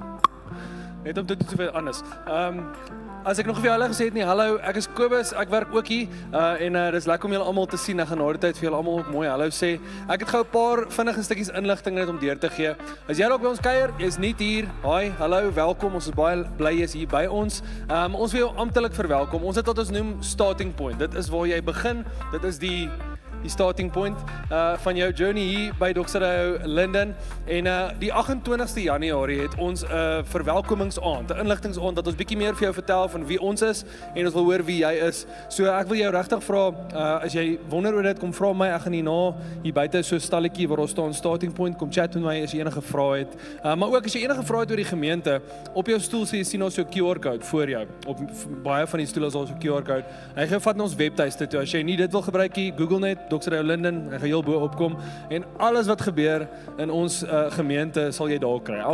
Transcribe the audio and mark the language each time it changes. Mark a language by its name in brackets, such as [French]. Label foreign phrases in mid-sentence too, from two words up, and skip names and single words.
[Afrikaans] Net om te doen soveel anders. As ek nog vir julle gesê het nie, hallo, ek is Kobus, ek werk ook hier en dis lekker om julle almal te sien. Ek gaan na die tyd vir julle almal ook mooi hallo sê. Ek het gou 'n paar vinnige stukkies inligting net om deur te gee. As jy dalk by ons kuier, jy's nie hier. Hi, hallo, welkom. Ons is baie bly jy is hier by ons. Ons wil jou amptelik verwelkom. Ons het wat ons noem [English] starting point. [Afrikaans] Dit is waar jy begin. Dit is die [English] starting point [Afrikaans] van jou journey hier by Dr. Linden en die 28ste Januarie het ons 'n verwelkomingsaand, 'n inligtingsaand dat ons bietjie meer vir jou vertel van wie ons is en ons wil hoor wie jy is. So ek wil jou regtig vra, as jy wonder oor dit, kom vra my, ek gaan hierna hier buite so 'n stalletjie waar ons staan [English] starting point, [Afrikaans] kom chat met my as jy enige vrae het. Maar ook as jy enige vrae het oor die gemeente, op jou stoel sien ons so 'n [English] QR code [Afrikaans] voor jou. Op baie van die stoele is daar so 'n [English] QR code. [Afrikaans] Hy gaan vat na ons webtuiste toe. As jy nie dit wil gebruik nie, Google net Dr. Linden, hy gaan heel bo opkom en alles wat gebeur in ons gemeente sal jy daar kry.